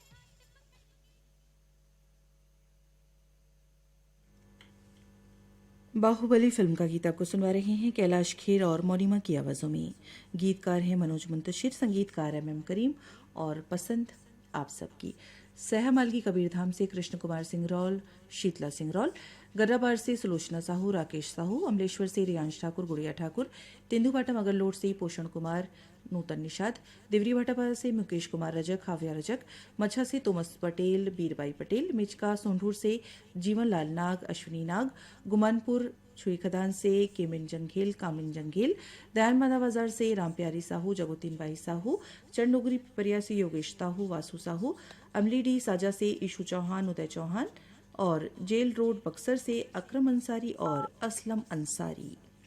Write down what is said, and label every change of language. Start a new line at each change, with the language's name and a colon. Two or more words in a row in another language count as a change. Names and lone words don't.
Hindi: बाहुबली फिल्म का गीत आपको सुनवा रहे हैं कैलाश खेर और मोनिमा की आवाज़ों में। गीतकार हैं मनोज मुंतशिर, संगीतकार एम करीम और पसंद आप सबकी। सहमाल की कबीरधाम से कृष्ण कुमार सिंह रौल, शीतला सिंह रौल, गर्राबार से सुलोचना साहू, राकेश साहू, अमलेश्वर से रियांश ठाकुर, गुड़िया ठाकुर, तेंदुभाटा मगरलोड से पोषण कुमार, नूतन निषाद, देवरी भाटापारा से मुकेश कुमार रजक, हाविया रजक, मच्छा से तोमस पटेल, बीरबाई पटेल, मिचका सोंढूर से जीवनलाल नाग, अश्विनी नाग, गुमानपुर छुई खदान से केमिन जंघेल, कामिन जंघेल, दयानमादा बाजार से रामप्यारी साहू, जगोतीन बाई साहू, चंडोगरी पिपरिया से योगेश साहू, वासु साहू, अमलीडी साजा से ईशू चौहान, उदय चौहान और जेल रोड बक्सर से अकरम अंसारी और असलम अंसारी।